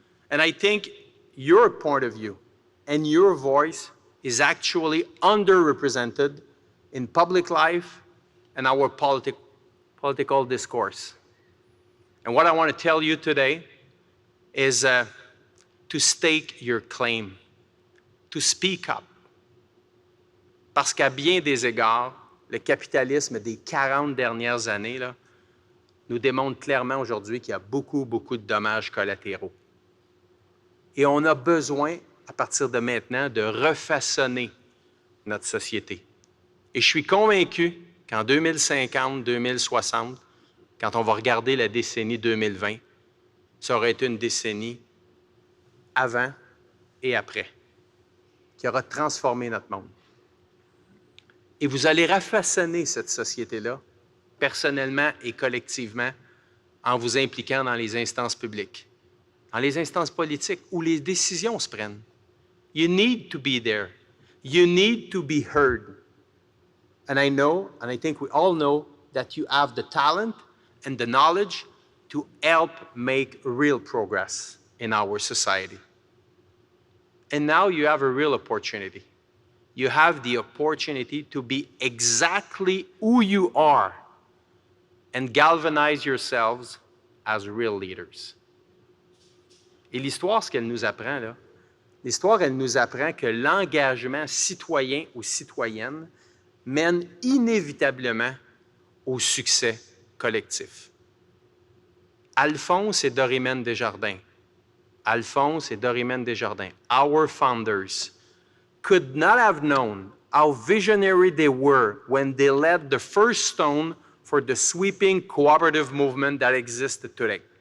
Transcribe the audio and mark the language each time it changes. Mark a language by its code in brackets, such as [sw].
[en] And I think your point of view and your voice is actually underrepresented in public life and our political discourse. And what I want to tell you today is to stake your claim, to speak up. [fr] Parce qu'à bien des égards, le capitalisme des 40 dernières années là, nous démontre clairement aujourd'hui qu'il y a beaucoup de dommages collatéraux. Et on a besoin, à partir de maintenant, de refaçonner notre société. Et je suis convaincu qu'en 2050, 2060, quand on va regarder la décennie 2020, ça aura été une décennie avant et après, qui aura transformé notre monde. Et vous allez refaçonner cette société-là, personnellement et collectivement, en vous impliquant dans les instances publiques, dans les instances politiques où les décisions se prennent. [en] You need to be there. You need to be heard. And I know, and I think we all know, that you have the talent and the knowledge to help make real progress in our society. And now you have a real opportunity. You have the opportunity to be exactly who you are and galvanize yourselves as real leaders. [fr] Et l'histoire, ce qu'elle nous apprend, là, l'histoire, elle nous apprend que l'engagement citoyen ou citoyenne mène inévitablement au succès collectif. [en] Alphonse et Dorimène Desjardins, our founders, could not have known how visionary they were when they laid the first stone for the sweeping cooperative movement that existed today.